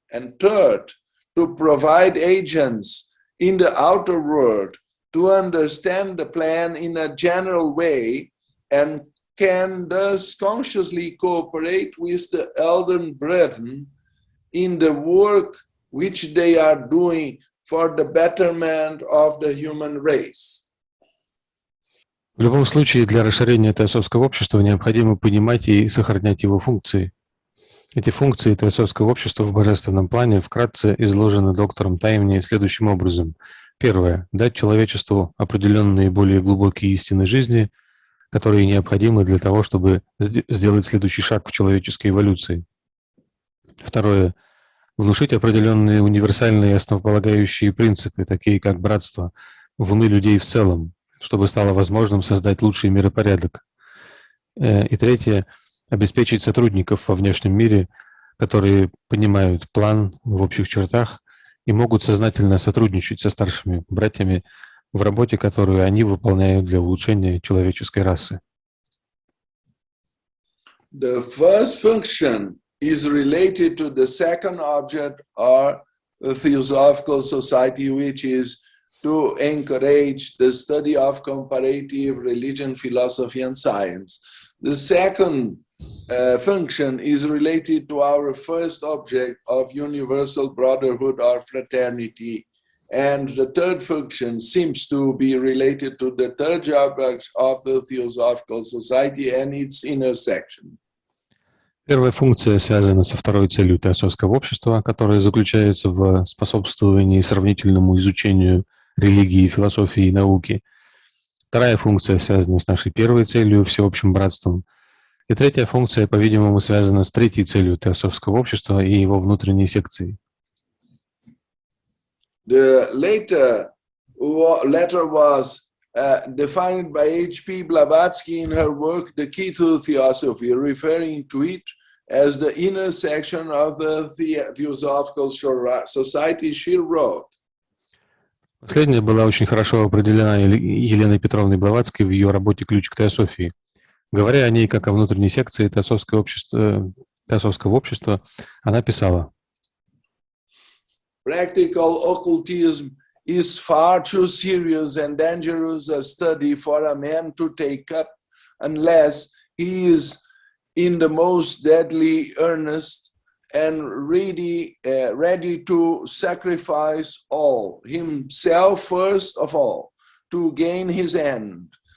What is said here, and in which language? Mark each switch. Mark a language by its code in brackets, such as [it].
[en] And third, to provide agents in the outer world to understand the plan in a general way and can thus consciously cooperate with the elder brethren in the work which they are doing for the betterment of the human race. [ru] В любом случае, для расширения теософского общества необходимо понимать и сохранять его функции. Эти функции теософского общества в божественном плане вкратце изложены доктором Таймани следующим образом. Первое. Дать человечеству определенные более глубокие истины жизни, которые необходимы для того, чтобы сделать следующий шаг в человеческой эволюции. Второе. Внушить определенные универсальные основополагающие принципы, такие как братство, в умы людей в целом, чтобы стало возможным создать лучший миропорядок. И третье. Обеспечить сотрудников во внешнем мире, которые понимают план в общих чертах и могут сознательно сотрудничать со старшими братьями в работе, которую они выполняют для улучшения человеческой расы. [en] The first function is related to the second object or the Theosophical Society, which is to encourage the study of comparative religion, philosophy, and science. The second function is related to our first object of universal brotherhood or fraternity. And the third function seems to be related to the third object of the Theosophical Society and its intersection. [ru] Первая функция связана со второй целью теософского общества, которая заключается в способствовании сравнительному изучению религии, философии и науки. Вторая функция связана с нашей первой целью, всеобщим братством. И третья функция, по-видимому, связана с третьей целью теософского общества и его внутренней секцией. [en] The letter was defined by H.P.Blavatsky in her work The Key to Theosophy, referring to it as the inner section of the Theosophical Society. She wrote. [ru] Последняя была очень хорошо определена Еленой Петровной Блаватской в ее работе «Ключ к теософии». Говоря о ней как о внутренней секции теософского общества, она писала: [en] Practical occultism is far too serious and dangerous a study for a man to take up unless he is in the most deadly earnest and ready to sacrifice all, himself first of all, to gain his end.